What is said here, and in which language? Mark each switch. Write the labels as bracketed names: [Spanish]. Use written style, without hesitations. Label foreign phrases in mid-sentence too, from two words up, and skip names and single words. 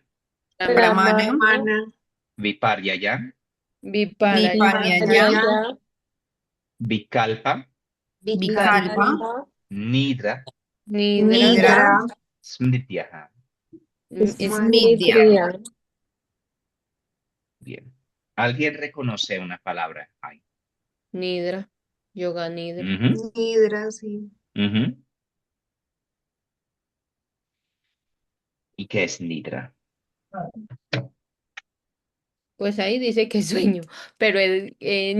[Sanskrit] Pramana, Pramana, Mana, viparyaya, Vipalaya, Viparya, Viparaya, vikalpa, Vikalpa, Vikalpa, nidra, Nidra, Nidra, Nidra, smrityaha. Smidya. Smritriya. [Spanish] Bien. ¿Alguien reconoce una palabra ahí? Nidra, Yoga Nidra. Ujú, Nidra, sí. ujú. ¿Y qué es nidra? Pues ahí dice que es sueño, pero en